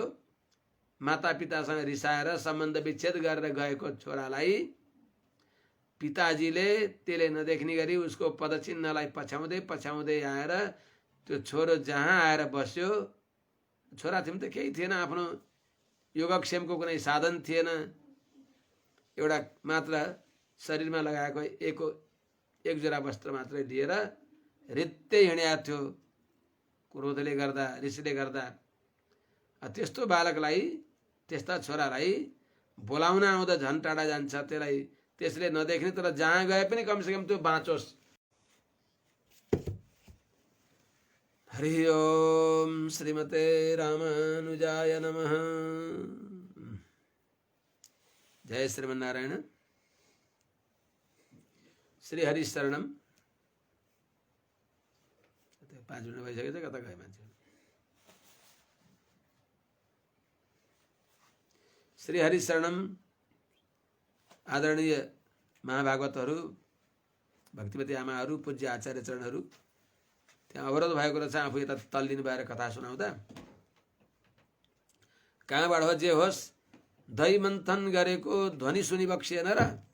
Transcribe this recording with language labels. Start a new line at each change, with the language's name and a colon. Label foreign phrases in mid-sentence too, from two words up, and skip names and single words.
Nepali: मातापितासँग रिसाएर सम्बन्ध विच्छेद गरेर गएको छोरालाई पिताजीले त्यसले नदेख्ने गरी उसको पदचिन्हलाई पछ्याउँदै आएर त्यो छोरो जहाँ आएर बस्यो, छोरा थिए त केही थिएन, आफ्नो योगक्षेमको कुनै साधन थिएन, एउटा मात्र शरीरमा लगाएको एक जोरा वस्त्र मात्रै लिएर रित्तै हिँडेको थियो क्रोधले गर्दा, रिसले गर्दा। त्यस्तो बालकलाई, त्यस्ता छोरालाई बोलाउन आउँदा झन् टाढा जान्छ, त्यसले नदेख्ने, तर जहाँ गए पनि कमसेकम त्यो बाँचोस्।
Sanskrit: हरि ओम श्रीमते रामानुजाय नमः। जय श्रीमन्नारायण। श्री हरि शरणम।
Nepali: 5 मिनट भइसकेछ, कता गए मान्छे?
Sanskrit: श्री हरि शरणम।
Nepali: आदरणीय महाभागवतहरू, भक्तिमती आमाहरू, पूज्य आचार्य चरणहरू, त्यहाँ अवरोध भएको रहेछ, आफू यता तल्लिनु भएर कथा सुनाउँदा कहाँबाट हो जे होस् दही मन्थन गरेको ध्वनि सुनिबक्सिएन र